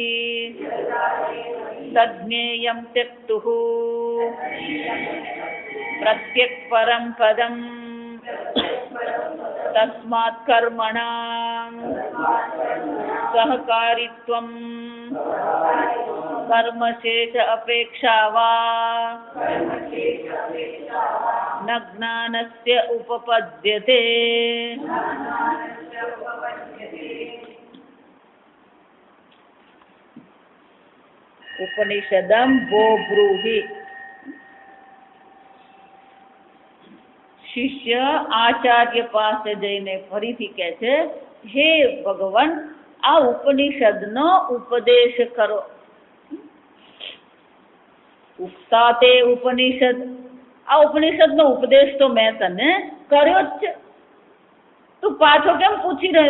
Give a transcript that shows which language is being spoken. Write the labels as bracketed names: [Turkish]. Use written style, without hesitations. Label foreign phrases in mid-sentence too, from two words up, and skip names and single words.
[Sanskrit] तज्ज्ञेयं त्यक्तुः प्रत्यक् परं पदं तस्मात् कर्मणां सहकारित्वं कर्मशेष अपेक्षा वा न ज्ञानस्य उपपद्यते। उपनिषदं वो ब्रूहि। [Gujarati] શિષ્ય આચાર્ય પાસે જઈને ફરીથી કહે છે, હે ભગવાન, આ ઉપનિષદનો ઉપદેશ કરો. [Sanskrit] ઉક્તા તે ઉપનિષદ, [Gujarati] આ ઉપનિષદનો ઉપદેશ તો મેં તને કર્યો જ છે, તું પાછો કેમ પૂછી રહ્યો?